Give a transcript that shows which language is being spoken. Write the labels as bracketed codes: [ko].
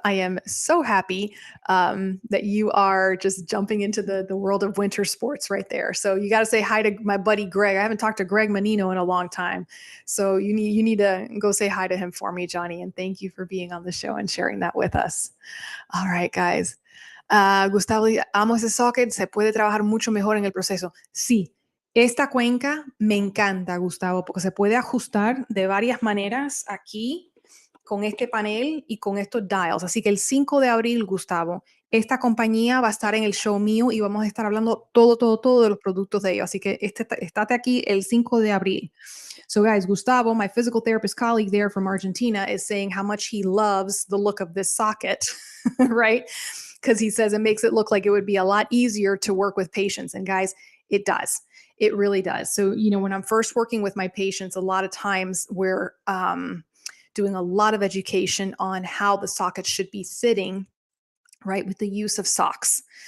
[en] I am so happy that you are just jumping into the world of winter sports right there. So you got to say hi to my buddy Greg. I haven't talked to Greg Menino in a long time. So you need to go say hi to him for me, Johnny. And thank you for being on the show and sharing that with us. All right, guys. [es] Gustavo, amo ese socket, se puede trabajar mucho mejor en el proceso. Sí, esta cuenca me encanta, Gustavo, porque se puede ajustar de varias maneras aquí con este panel y con estos dials. Así que el 5 de abril, Gustavo, esta compañía va a estar en el show mío y vamos a estar hablando todo de los productos de ellos. Así que estate aquí el 5 de abril. [en] So guys, Gustavo, my physical therapist colleague there from Argentina, is saying how much he loves the look of this socket, right? Because he says it makes it look like it would be a lot easier to work with patients. And guys, it does. It really does. So, when I'm first working with my patients, a lot of times we're doing a lot of education on how the socket should be sitting, right, with the use of socks.